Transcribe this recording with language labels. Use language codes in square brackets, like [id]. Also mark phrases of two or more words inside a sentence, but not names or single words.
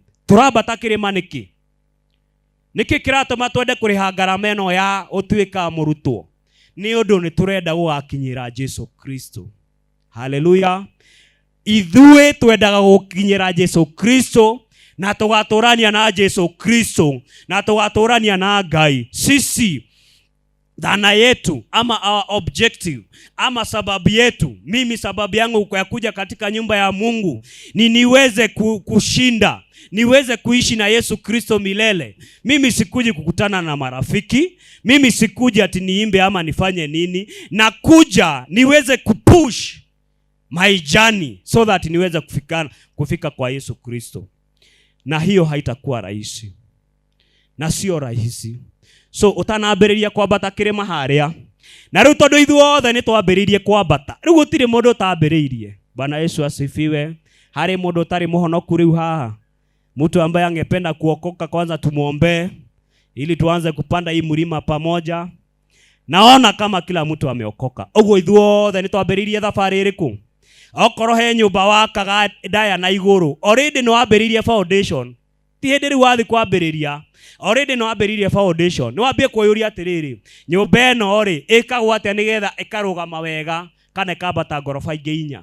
[ki] Turambata kirima niki kiratuma twende kuriha gharama eno ya utuika murutwo, ni undu ni turenda gugakinyira Jesu Kristo. Hallelujah. Ithuĩ twendaga gukinyira Jesu Kristo, na tugaturania na Jesu Kristo, na tugaturania na Ngai. [sw] Sisi dhana yetu ama [en] our objective [sw] ama sababu yetu, mimi sababu yangu kwa kuja katika nyumba ya Mungu ni niweze kushinda, niweze kuishi na Yesu Kristo milele. Mimi sikuji kukutana na marafiki, mimi sikuji ati niimbe ama nifanye nini, na kuja niweze kupush [en] my journey so that [sw] niweze kufika kwa Yesu Kristo. Na hiyo haitakuwa rahisi, na sio rahisi. [ki] So utanambĩrĩria kwambata kĩrĩma haria, na rĩu tondũ ithuothe nĩ twambĩrĩirie kwambata, rĩu gũtirĩ mũndũ ũtambĩrĩirie. [sw] Bwana Yesu asifiwe. [ki] Harĩ mũndũ ũtarĩ mũhonoku rĩu haha, [sw] mtu ambaye angependa kuokoka, kwanza tumuombe ili tuanze kupanda hii mlima pamoja. Naona kama kila mtu ameokoka. [ki] Ũguo ithuothe nĩ twambĩrĩirie thabarĩ ĩrĩkũ? Okorwo he nyũmba wakaga ndaya na igũrũ, already no ambĩrĩirie foundation. Ti hĩndĩ rĩu wathi kwambĩrĩria, already no ambĩrĩirie foundation. Nĩ wambie kũyũria atĩrĩrĩ, nyũmba ĩno rĩ ĩkagwo atĩa nĩgetha ĩkarũgama wega kana ĩkambata ngoroba ingĩ 4?